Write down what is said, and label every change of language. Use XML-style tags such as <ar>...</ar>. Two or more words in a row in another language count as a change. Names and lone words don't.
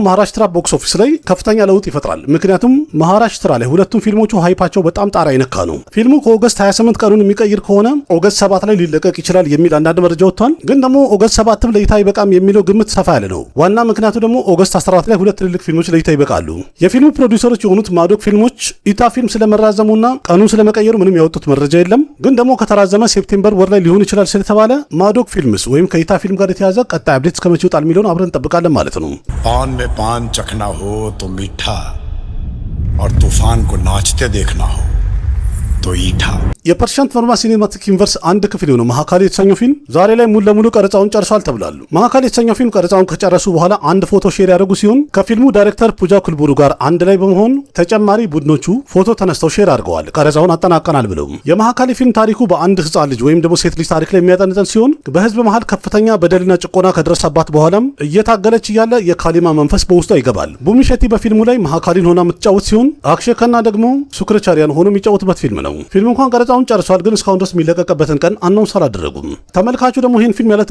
<am>መሃራሽትራ</am> <en>box office</en> <am>ላይ ከፍተኛ ለውጥ ይፈጥራል። ምክንያቱም መሃራሽትራ ላይ ሁለቱም ፊልሞቹ ሃይፓቸው በጣም ጣራ ይነካ ነው። ፊልሙ ከኦገስት 28 ቀኑን የሚቀይር ከሆነ ኦገስት 7 ላይ ሊለቀቅ ይችላል የሚል አንዳንድ መረጃ ወጥቷል። ግን ደግሞ ኦገስት 7 ለእይታ ይበቃም የሚለው ግምት ሰፋ ያለ ነው። ዋና ምክንያቱ ደግሞ ኦገስት 14 ላይ 2 ትልልቅ ፊልሞች ለእይታ ይበቃሉ። የፊልሙ ፕሮዲውሰሮች የሆኑት ማዶክ ፊልሞች ኢታ ፊልም ስለመራዘሙና ቀኑን ስለመቀየሩ ምንም ያወጡት መረጃ የለም። ግን ደግሞ ከተራዘመ ሴፕቴምበር ወር ላይ ሊሆን ይችላል ስለተባለ ማዶክ ፊልምስ ወይም ከኢታ ፊልም ጋር የተያዘ ቀጣይ አፕዴት እስከመቼ ይወጣል የሚለውን አብረን እንጠብቃለን ማለት ነው።</am> <hi>पान में पान चखना हो तो मीठा और तूफान को नाचते देखना हो तो ईठा</hi> <am>የፐርሻንት ኖርማ ሲኔማቲክ ዩኒቨርስ አንድ ክፍል የሆነው ማሃካሊ የተሰኘው ፊልም ዛሬ ላይ ሙሉ ለሙሉ ቀረጻውን ጨርሷል ተብሏል። ማሃካሊ የተሰኘው ፊልም ቀረጻውን ከጨረሱ በኋላ አንድ ፎቶ ሼር ያደረጉ ሲሆን ከፊልሙ ዳይሬክተር ፑጃ ኩልቡሩ ጋር አንድ ላይ በመሆን ተጨማሪ ቡድኖቹ ፎቶ ተነስተው ሼር አድርገዋል። ቀረጻውን አጠናቀናል ብለው የማሃካሊ ፊልም ታሪኩ በአንድ ህፃን ልጅ ወይም ደግሞ ሴት ልጅ ታሪክ ላይ የሚያጠነጥን ሲሆን በህዝብ መሃል ከፍተኛ በደልና ጭቆና ከደረሰባት በኋላም እየታገለች እያለ የካሊማ መንፈስ በውስጧ ይገባል። ቡሚ ሸቲ በፊልሙ ላይ ማሃካሊን ሆና የምትጫወት ሲሆን አክሼ ከና ደግሞ ሱክረቻሪያን ሆኖ የሚጫወትበት ፊልም ነው። ፊልሙ እንኳን ቀረጻውን ጨርሷል፣ ግን እስካሁን ድረስ የሚለቀቅበትን ቀን አናውንስ አላደረጉም። ተመልካቹ ደግሞ ይህን ፊልም ያለ</am>